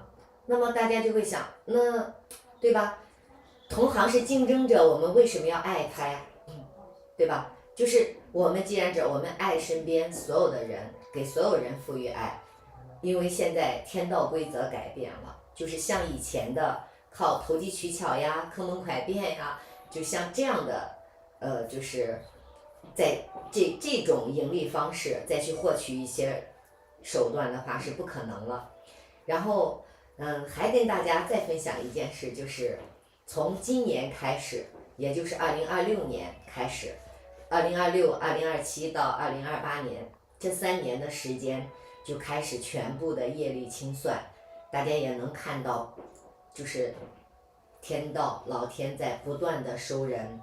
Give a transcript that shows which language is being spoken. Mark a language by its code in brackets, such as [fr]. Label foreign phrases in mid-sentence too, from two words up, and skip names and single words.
[zh] 那麼大家就會想，那對吧？同行是競爭者，我們為什麼要愛他呀？對吧？就是我們既然我們愛身邊所有的人，給所有人賦予愛，因為現在天道規則改變了，就是像以前的靠投機取巧呀、坑蒙拐騙呀，就像這樣的，就是在這種盈利方式再去獲取一些手段的話是不可能了。然後還跟大家再分享一件事，就是從今年開始，也就是2026年開始，2026、2027到2028年這3年的時間就開始全部的業力清算，大家也能看到，就是天道老天在不斷的收人。